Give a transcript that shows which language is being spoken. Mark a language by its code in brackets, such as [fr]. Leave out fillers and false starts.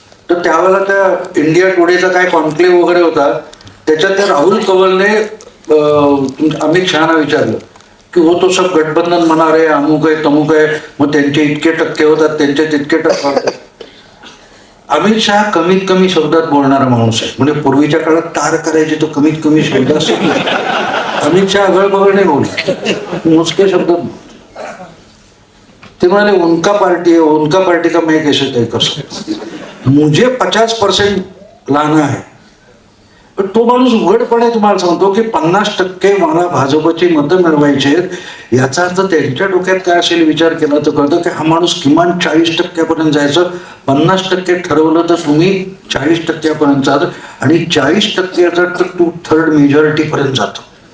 [mr] तर त्यावेळेला त्या इंडिया टुडेचा काय कॉन्क्लेव्ह वगैरे होता, त्याच्यात त्या राहुल कंवलने अमित शहाना विचारलं की हो तो सब गठबंधन म्हणणार आहे, अमुक आहे तमुक आहे, मग त्यांचे इतके टक्के होतात, त्यांचे तितके टक्के होतात. अमित शहा कमीत कमी शब्दात बोलणारा माणूस आहे. म्हणजे पूर्वीच्या काळात तार करायचे तो कमीत कमी शब्द असतो. अमित शहा अगळबगळ नाही बोलत, मोजके शब्दात. ते म्हणाले [hi] उनका पार्टी है, उनका पार्टी का मैं कैसे तय कर सकता, मुझे 50% लाना है. [mr] तो माणूस उघडपणे तुम्हाला सांगतो की 50% मला भाजपची मतं मिळवायची आहेत. याचा अर्थ त्यांच्या डोक्यात काय असेल विचार केला तर कळतं की हा माणूस किमान 40% जायचं. 50% ठरवलं तर तुम्ही 40% जात, आणि 40% तर 2/3 मेजॉरिटी पर्यंत जातो.